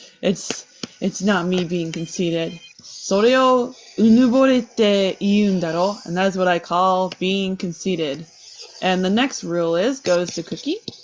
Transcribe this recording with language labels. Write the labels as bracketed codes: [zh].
[en] It's not me being conceited. [ja] それをうぬぼれって言うんだろ? [en] And that's what I call being conceited. And the next rule is goes to Cookie.